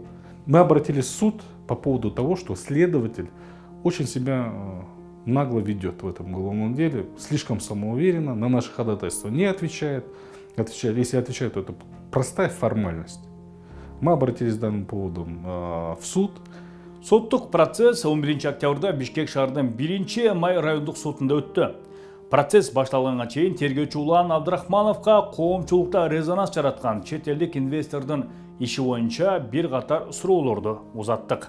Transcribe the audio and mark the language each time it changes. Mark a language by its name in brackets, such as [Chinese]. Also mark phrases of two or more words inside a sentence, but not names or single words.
[Russian] Мы обратились в суд по поводу того, что следователь очень себя нагло ведет в этом уголовном деле, слишком самоуверенно, на наши ходатайства не отвечает. Если отвечает, то это простая формальность. Мы обратились с данным поводом в суд. [Kyrgyz] Соттук процесс 11 октябрда Бишкек шаарынын 1 май райондук сотунда өттү. Процесс башталганга чейин тергөөчү Улан Абдрахмановго коомчулукта резонанс жараткан чет элдик инвестордун иши боюнча бир катар суроолорду узаттык.